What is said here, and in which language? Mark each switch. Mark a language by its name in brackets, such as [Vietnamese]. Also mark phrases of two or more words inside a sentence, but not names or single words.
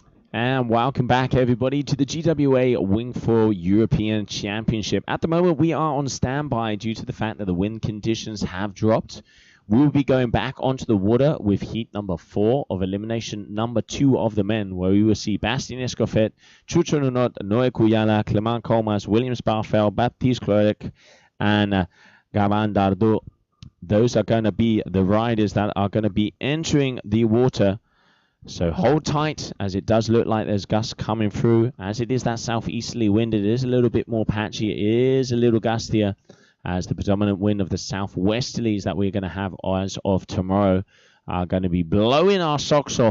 [English] And welcome back, everybody, to the GWA Wingfoil European Championship. At the moment, we are on standby due to the fact that the wind conditions have dropped. We'll be going back onto the water with heat number 4 of elimination number 2 of the men, where we will see Bastien Escoffet, Chucho Nunot, Noé Kuyala, Clement Comas, Williams Barfel, Baptiste Cleric, and Gavan Dardot. Those are going to be the riders that are going to be entering the water. So hold tight, as it does look like there's gusts coming through. As it is that southeasterly wind, it is a little bit more patchy. It is a little gustier, as the predominant wind of the southwesterlies that we're going to have as of tomorrow are going to be blowing our socks off.